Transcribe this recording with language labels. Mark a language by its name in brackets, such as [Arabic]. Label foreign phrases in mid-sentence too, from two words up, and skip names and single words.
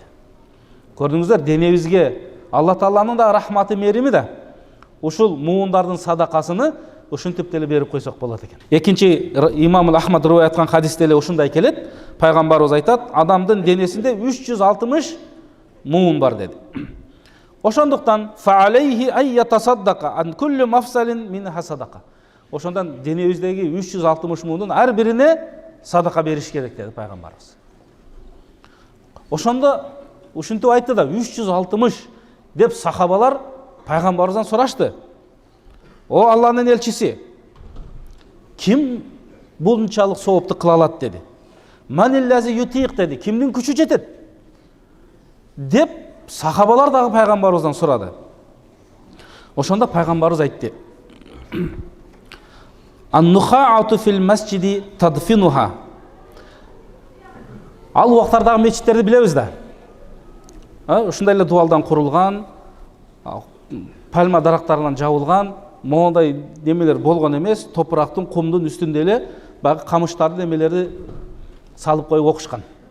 [Kyrgyz] Көрдүңүздөр, денебизге Алла Тааланын да рахматы, мерими да ушул муундардын садакасыны ушинтип деле берип койсок болот экен. Экинчи имам Ахмад рой айткан хадисте эле ушундай келет. Пайгамбарыбыз айтат: "Адамдын денесинде 360 муун бар" деди. [Arabic] Ошондуктан فعليه أن يتصدق عن كل مفصل منها صدقة. [Kyrgyz] Ошондон денебиздеги 360 муундун ар бирине садака бериш керек деди пайгамбарыбыз. Ошондо ушинтип айтты да 360 деп сахабалар пайгамбарыбыздан сурашты: "О Алланын элчиси, ким бунчалык соопту кыла алат?" деди. [Arabic] "من الذي يطيق" [Kyrgyz] деди. Кимдин күчү жетет? Деп сахабалар дагы пайгамбарыбыздан сурады. Ошонда пайгамбарыбыз айтты: [Arabic] "النخاعة في المسجد تدفنها". [Kyrgyz] Ал убактардагы мечиттерди билебиз да. Ушундай эле дуалдан курулган, пальма дарактарынан жабылган, мондай немелер болгон эмес, топурактын, кумдун үстүндө эле баягы камыштарды немелерди салып коюп окушкан.